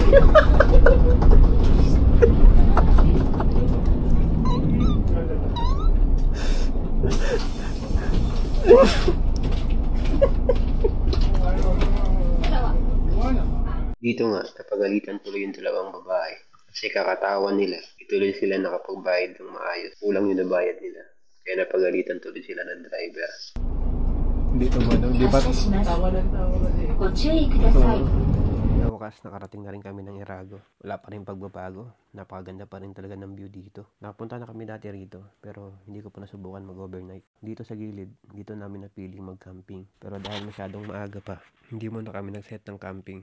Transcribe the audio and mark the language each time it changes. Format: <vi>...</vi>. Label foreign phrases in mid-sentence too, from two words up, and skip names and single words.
<tl>Dito nga, napagalitan tuloy yung dalawang babae. Kasi kakatawan nila, ituloy sila nakapagbayad ng maayos. Kulang yung nabayad nila. Kaya napagalitan tuloy sila ng driver. Hindi ito ba? Hindi ba? Tawa ng tawa kasi.</tl> <ja>ご注意ください。</ja> <tl>Sa wakas, nakarating na rin kami ng Irago. Wala pa rin pagbabago. Napakaganda pa rin talaga ng view dito. Nakapunta na kami dati rito, pero hindi ko pa nasubukan mag-overnight. Dito sa gilid, dito namin napiling mag-camping. Pero dahil masyadong maaga pa, hindi mo na kami nag-set ng camping.</tl>